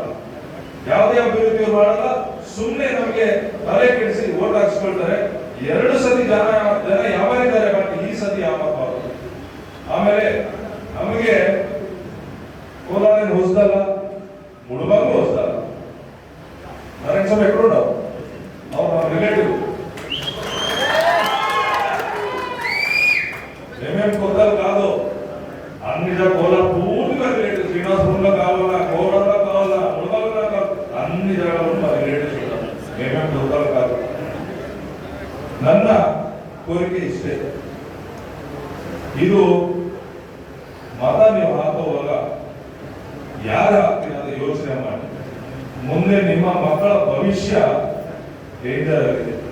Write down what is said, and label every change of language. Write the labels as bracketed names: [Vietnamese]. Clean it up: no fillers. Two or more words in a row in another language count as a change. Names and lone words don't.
[Kannada] ಯಾವುದೇ ಅಭಿವೃದ್ಧಿ ಇವ್ರು ಮಾಡಲ್ಲ. ಸುಮ್ಮನೆ ನಮಗೆ ತಲೆ ಕೆಡಿಸಿ ಓಟ್ ಹಾಕ್ಸ್ಕೊಳ್ತಾರೆ. 2 ಸತಿ ಜನ ಯಾವಾಗಿದ್ದಾರೆ, ಬಟ್ ಈ ಸತಿ ಯಾವಾಗಬಾರದು. ಆಮೇಲೆ ನಮಗೆ ಕೋಲಾರ ಹೊಸದಲ್ಲ, ಮುಳುಬಾಗ್ಲು ಹೊಸದಲ್ಲ. [Telugu] నరేంద్ర స్వామి ఎక్కడ ఉన్నావు? అవును, నా రిలేటివ్. మేమేం కొత్తలు కాదు, అన్ని కోలా పూర్తిగా రిలేటివ్. శ్రీనివాసపురంలో కావాలా, కోవడంలో కావాలా, ముడగల్లో కావాలి, అన్ని జాగాలో మా రిలేటివ్స్ ఉంటారు. మేమేం కొత్తలు కాదు. [Kannada] ನನ್ನ ಕೋರಿಕೆ ಇಷ್ಟೇ. ಇದು ಮತ ನೀವು ಹಾಕುವಾಗ ಯಾರು ಹಾಕ್ತೀರ ಅಂತ ಯೋಚನೆ ಮಾಡಿ. ಮುಂದೆ ನಿಮ್ಮ ಮಕ್ಕಳ ಭವಿಷ್ಯ ಡೇಂಜರ್ ಆಗಿದೆ.